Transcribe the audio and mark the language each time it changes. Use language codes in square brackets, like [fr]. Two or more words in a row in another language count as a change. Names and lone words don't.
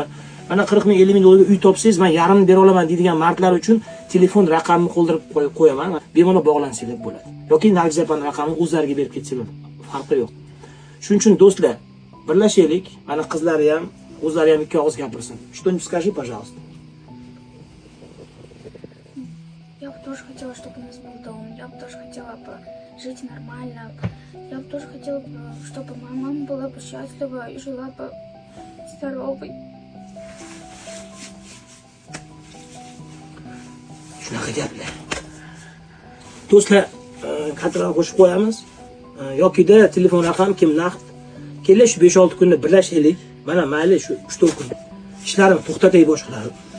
[uz] Mana 40 ming, 50 ming dollarga uy topsangiz, men yarim bera olaman deydigan mardlar uchun telefon raqamini qoldirib qo'yaman. Bemalol bog'lansanglar bo'ladi. Yoki Nagizapani raqamini o'zlariga berib ketsanglar, farqi yo'q. Shuning uchun do'stlar, birlashaylik. Mana qizlari ham, o'zlari ham ikki og'iz gapirsin. [ru] Что-нибудь скажи, пожалуйста. Я бы тоже хотела, чтобы у нас был дом. Я бы тоже хотела бы жить нормально. Я бы тоже хотела, чтобы моя мама была бы счастлива и жила бы здоровой. [uz] Shunaqa gaplar. do'stlar, kartalarni qo'shib qo'yamiz. Yokida telefon raqam kim naqd. Keling shu 5-6 kunda birlashaylik. Mana mayli shu 3-4 kun ishlarimni to'xtatay boshqalarni.